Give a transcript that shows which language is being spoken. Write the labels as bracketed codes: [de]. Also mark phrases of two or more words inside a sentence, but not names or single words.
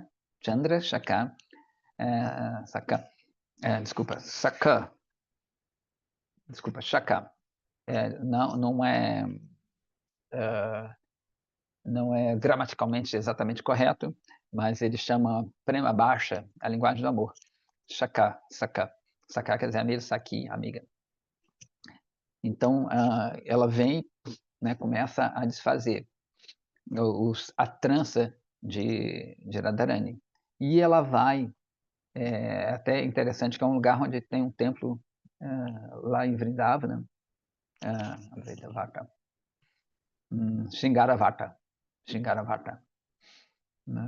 [pt] Chandra, chakra, desculpa, Saka. Desculpa, Chaka. Não é gramaticalmente exatamente correto, mas ele chama prema baixa a linguagem do amor. Chaka, Saka. Saka quer dizer amigo, Saki, amiga. Então, ela vem, né, começa a desfazer a trança de Radharani. E ela vai, até interessante que é um lugar onde tem um templo lá em Vrindavana, Shingaravata, né?